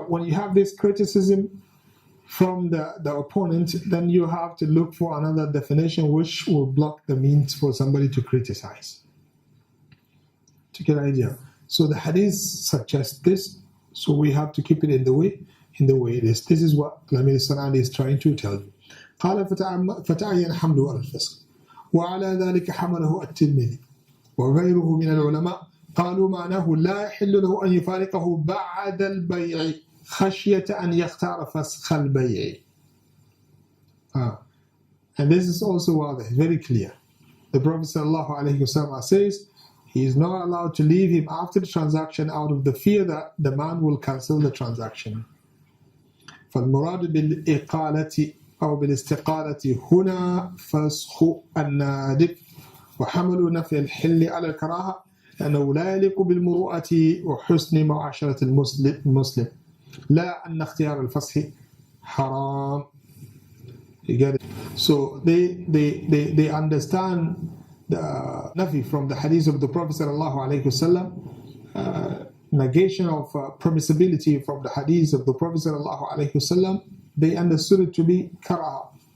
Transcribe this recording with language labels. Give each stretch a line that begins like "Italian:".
English: But when you have this criticism from the opponent, then you have to look for another definition which will block the means for somebody to criticize. To get an idea. So the hadith suggests this. So we have to keep it in the way it is. This is what Lamir Sanani is trying to tell you.
Arabic: قال فتعين حمله على الفسق وعلى ذلك حمله الترمذي وغيره من العلماء قالوا معناه لا يحل له أن يفارقه بعد البيع خشية أن يختار فسخ البيع.
English: And this is also very clear. The Prophet ﷺ says he is not allowed to leave him after the transaction out of the fear that the man will cancel the transaction.
Arabic: فالمراد بالإقالة أو بالاستقالة هنا فسخ النادب وحمل نفي الحل على الكراهة لأنه لا يليق بالمروءة وحسن معاشرة المسلم لا أن اختيار الفسخ حرام.
English: You get it? So they understand the nafi from the hadith of the Prophet ﷺ, negation of permissibility from the hadith of the Prophet ﷺ. They understood it to be karaha.